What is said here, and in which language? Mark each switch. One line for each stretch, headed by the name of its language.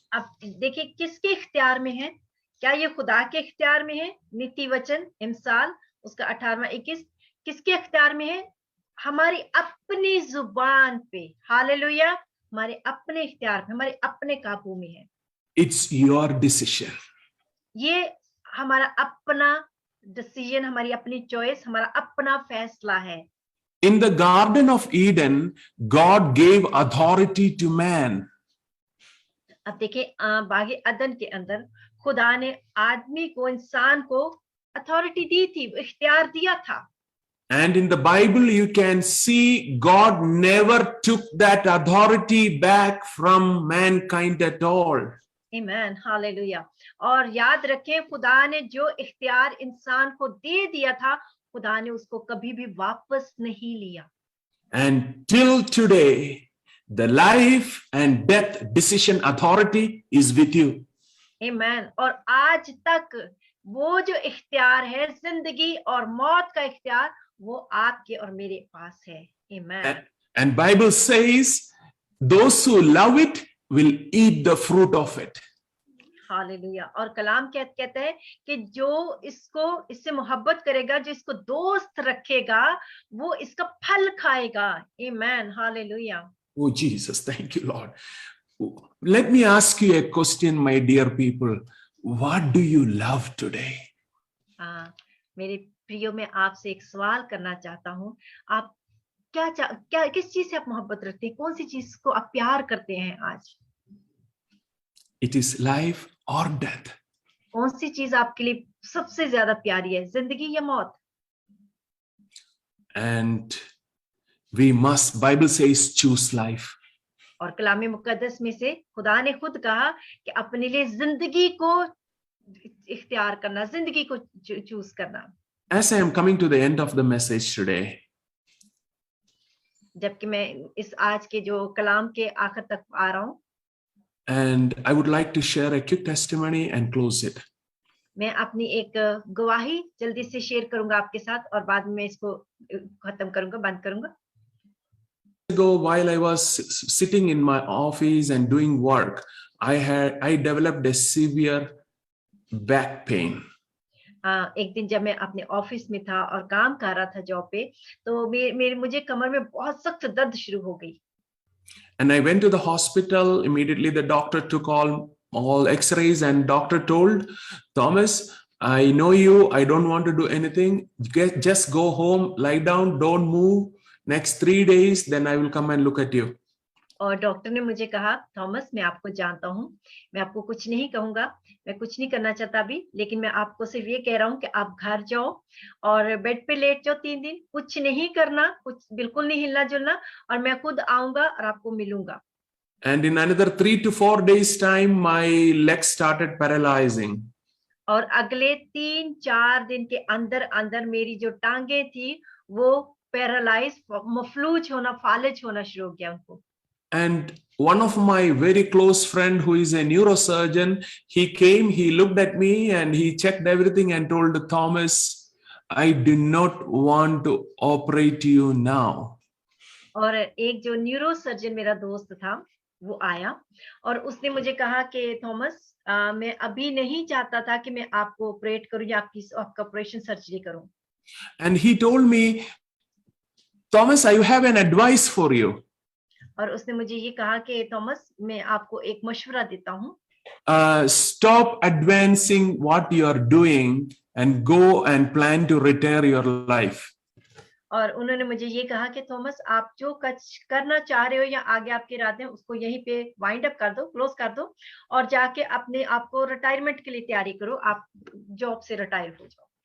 Hindi: अब देखिए किसके इख्तियार में है? क्या ये खुदा के इख्तियार में है? नीति वचन इमसाल उसका 18वां 21 किसके इख्तियार में है? हमारी अपनी जुबान पे। हालेलुया, हमारे अपने इख्तियार पे, हमारे अपने काबू में है।
English: It's your decision.
Hindi: ये हमारा अपना डिसीजन, हमारी अपनी चॉइस, हमारा अपना फैसला है।
English: In the Garden of Eden, God gave authority to man.
Hindi: अब देखिए बागे अदन के अंदर खुदा ने आदमी को, इंसान को अथॉरिटी दी थी, इख्तियार दिया था।
English: And in the Bible, you can see God never took that authority back from mankind at all.
Hindi: Amen, hallelujah. और याद रखें, खुदा ने जो इख्तियार इंसान को दे दिया था, खुदा ने उसको कभी भी वापस नहीं लिया।
English: And till today, the life and death decision authority is with you.
Hindi: Amen. और आज तक वो जो इख्तियार है, जिंदगी और मौत का इख्तियार, वो आपके और मेरे पास है। आमीन।
English: And Bible says those who love it will eat the fruit of it.
Hindi: Hallelujah. और कलाम कहता है कि जो इससे मोहब्बत करेगा, जो इसको दोस्त रखेगा, वो इसका फल खाएगा। आमीन। Hallelujah.
English: Oh Jesus, thank you Lord. Let me ask you a question, my dear people. What do you love today?
Hindi: हाँ, मेरे प्रियो, मैं आपसे एक सवाल करना चाहता हूँ। आप क्या किस चीज से आप मोहब्बत रखते हैं? कौन सी चीज को आप प्यार करते हैं आज?
English: It is life or death.
Hindi: कौन सी चीज आपके लिए सबसे ज्यादा प्यारी है, जिंदगी या मौत?
English: And we must, Bible says, choose life.
Hindi: और कलाम मुकद्दस में से खुदा ने खुद कहा कि अपने लिए जिंदगी को इख्तियार करना, जिंदगी को चूज करना।
English: As I am coming to the end of the message today,
Hindi: जबकि मैं इस आज के जो कलाम के आखिर तक आ रहा हूँ,
English: and I would like to share a quick testimony and close it.
Hindi: मैं अपनी एक गवाही जल्दी से शेयर करूंगा आपके साथ, और बाद में इसको खत्म करूंगा, बंद करूंगा।
English: Ago, while I was sitting in my office and doing work, I developed a severe back pain.
Hindi: एक दिन जब मैं अपने ऑफिस में था और काम कर रहा था जॉब पे, तो मुझे कमर में बहुत सख्त दर्द शुरू हो गई।
English: And I went to the hospital. Immediately the doctor took all x-rays, and doctor told, Thomas, I know you, I don't want to do anything. Just go home, lie down, don't move. Next 3 days, then I will come and look at you.
Hindi: और doctor ने मुझे कहा, Thomas, मैं आपको जानता हूँ, मैं आपको कुछ नहीं कहूंगा, मैं कुछ नहीं करना चाहता अभी, लेकिन मैं आपको सिर्फ ये कह रहा हूँ कि आप घर जाओ और बेड पे लेट जाओ 3 दिन, कुछ नहीं करना, कुछ बिल्कुल नहीं हिलना जुलना, और मैं खुद आऊंगा और आपको मिलूंगा।
English: And in another 3 to 4 days time, my legs started paralyzing.
Hindi: और अगले 3-4 दिन के अंदर अंदर मेरी जो टांगे थी वो पैरालाइज, मफलूज होना, फालिज होना शुरू हो गया उनको।
English: And one of my very close friend who is a neurosurgeon, he came, he looked at me and he checked everything and told Thomas, I do not want to operate you now.
Hindi: और एक जो neuro surgeon मेरा दोस्त था वो आया और उसने मुझे कहा कि थॉमस, मैं अभी नहीं चाहता था कि मैं आपको ऑपरेट करूं या आपका ऑपरेशन सर्जरी करूं।
English: And he told me, Thomas, I have an advice for you.
Hindi: और उसने मुझे ये कहा कि थॉमस, मैं आपको एक मशवरा देता हूँ।
English: Stop advancing what you are doing and go and plan to retire your life.
Hindi: और उन्होंने मुझे ये कहा कि थॉमस, आप जो करना चाह रहे हो या आगे आपके इरादे हैं उसको यहीं पे वाइंड अप कर दो, क्लोज कर दो, और जाके अपने आपको रिटायरमेंट के लिए तैयारी करो, आप जॉब से रिटायर हो जाओ।